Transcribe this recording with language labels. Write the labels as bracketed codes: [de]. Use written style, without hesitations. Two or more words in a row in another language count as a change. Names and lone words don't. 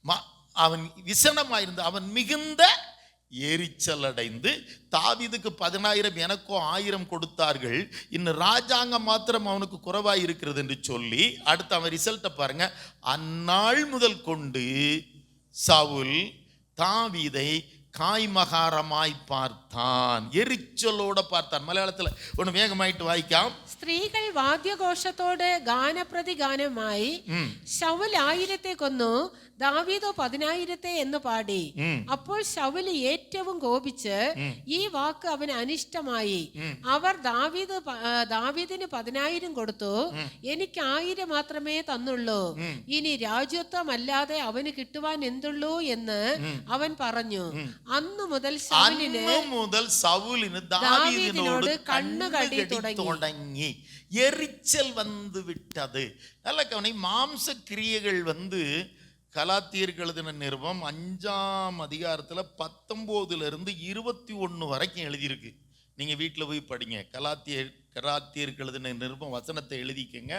[ta] அவன் விசனமாயிருந்த, அவன் மிகுந்த எரிச்சல் அடைந்து, தாவீதுக்கு 10,000 எனக்கோ 1000 கொடுத்தார்கள், இன்னும் ராஜாங்கம் மாத்திரம் அவனுக்கு குறைவாய் இருக்கிறது என்று சொல்லி அடுத்து அவன் ரிசல்ட்டை பாருங்க. அந்நாள் முதல் கொண்டு சவுல் தாவீதை காய்மகாரமாய் பார்த்தான், எரிச்சலோட பார்த்தான். மலையாளத்தில் ஒன்று வேகமாயிட்டு வாய்ക്കാം. [ml] സ്ത്രീകൾ വാദ്യഘോഷത്തോടെ ഗാനപ്രതിഗാനമായി ശൗൽ 1000 കൊന്നു, ദാവീദോ 10,000 എന്ന് പാടി. അപ്പോൾ ശൗൽ ഏറ്റവും കോപിച്ച് ഈ വാക്ക് അവന് അനിഷ്ടമായി. അവർ ദാവീദിന് 10,000 കൊടുത്തു, എനിക്ക് 1000 മാത്രമേ തന്നുള്ളൂ, ഇനി രാജ്യത്വം അല്ലാതെ അവന് കിട്ടുവാൻ എന്തുള്ളൂ എന്ന് അവൻ പറഞ്ഞു. അന്നു മുതൽ ശൗലിന് ദാവീദിനോട് കണ്ണുകടി തുടങ്ങി. [ta] எரிச்சல் வந்து விட்டது. நல்ல கவனி. மாம்ச கிரியைகள் வந்து கலாத்தியர்கள் எழுதின நிருபம் 5ஆம் அதிகாரத்தில் 19 to 21 வரைக்கும் எழுதியிருக்கு. நீங்கள் வீட்டில் போய் படிங்க. கலாத்தியர்கள் எழுதின நிருபம் வசனத்தை எழுதிக்கங்க.